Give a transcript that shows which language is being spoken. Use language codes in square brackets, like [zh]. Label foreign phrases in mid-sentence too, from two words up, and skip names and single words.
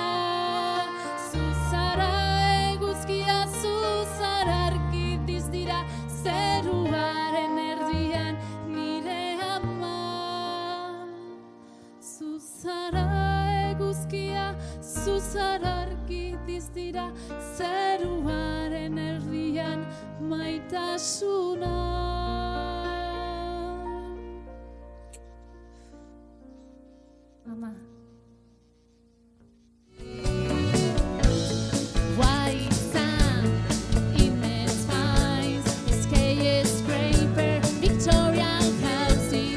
[eu] Zu zara eguzkia, zu zara argi dizdira, zeruaren erdian nire ama. Zu zara eguzkia, zu zara argi dizdira, zeruaren erdian maitasuna. Mama. [en] White sand, immense pines, skyscraper, Victorian houses.